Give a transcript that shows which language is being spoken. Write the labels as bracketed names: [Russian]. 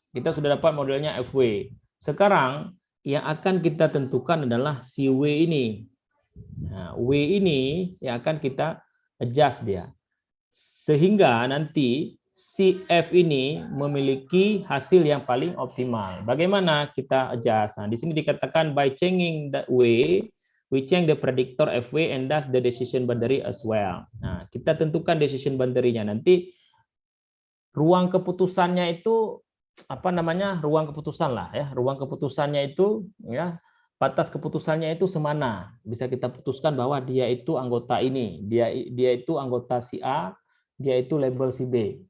[Indonesian] Kita sudah dapat modelnya FW. Sekarang yang akan kita tentukan adalah si W ini. Nah, W ini yang akan kita adjust dia. Sehingga nanti CF ini memiliki hasil yang paling optimal. Bagaimana kita adjust? Nah, di sini dikatakan [English] by changing that way, we change the predictor FW and thus the decision boundary as well. [Indonesian] Nah, kita tentukan decision boundary-nya. Nanti ruang keputusannya itu apa namanya? Ruang keputusan lah ya. Ruang keputusannya itu ya, batas keputusannya itu semana. Bisa kita putuskan bahwa dia itu anggota ini, dia itu anggota si A, dia itu label si B.